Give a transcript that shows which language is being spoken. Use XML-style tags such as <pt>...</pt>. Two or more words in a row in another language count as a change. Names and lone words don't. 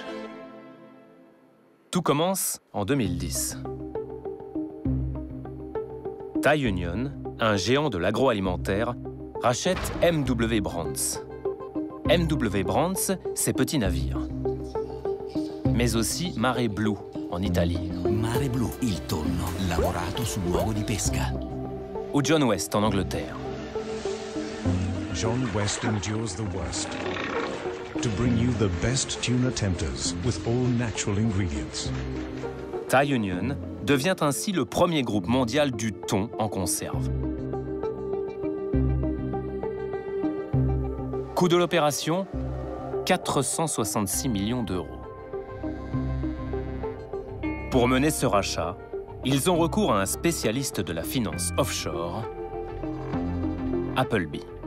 <fr>Tout commence en 2010. Thai Union, un géant de l'agroalimentaire, rachète M.W. Brands. M.W. Brands, c'est Petit Navire. Mais aussi Mare Blu, en Italie.</fr> <it>Mare Blu, il tonno, lavorato sul luogo di pesca.</it> <fr>Ou John West, en Angleterre.</fr> <en>John West endures the worst to bring you the best tuna tempters with all natural ingredients.</en> <fr>Thai Union devient ainsi le premier groupe mondial du thon en conserve. Coût de l'opération, 466 millions d'euros. Pour mener ce rachat, ils ont recours à un spécialiste de la finance offshore, Appleby.</fr>